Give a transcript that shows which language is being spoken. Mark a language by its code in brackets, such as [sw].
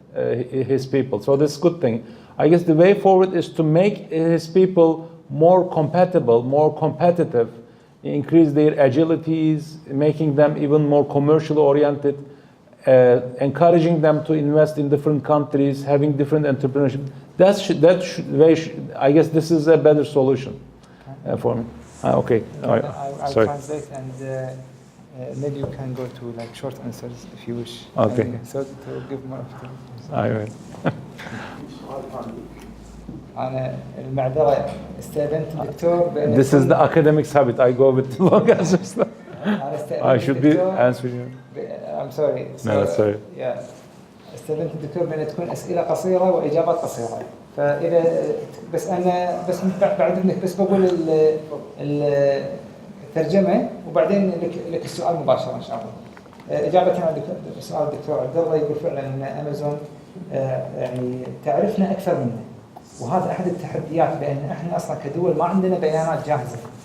[en] His people. So this is a good thing. I guess the way forward is to make his people more compatible, more competitive, increase their agilities, making them even more commercially oriented, encouraging them to invest in different countries, having different entrepreneurship. I guess this is a better solution for me. Okay. All right. I'll translate, and maybe you can go to like short answers if you wish. Okay. So to give more opportunities. I will. [ar] أنا المعذرة استأذنت الدكتور بأن [en] This is the academic's habit. I go with long answers. I should be answering you. I'm sorry. No, sorry. Yeah. [ar] استأذنت الدكتور بأن تكون أسئلة قصيرة وإجابات قصيرة. فإذا بس بعد إنك بس بقول الترجمة وبعدين لك السؤال مباشرة إن شاء الله. إجابة على سؤال الدكتور عبد الله، يقول فعلا أن أمازون يعني تعرفنا أكثر منا، وهذا أحد التحديات، بأن إحنا أصلا كدول ما عندنا بيانات جاهزة.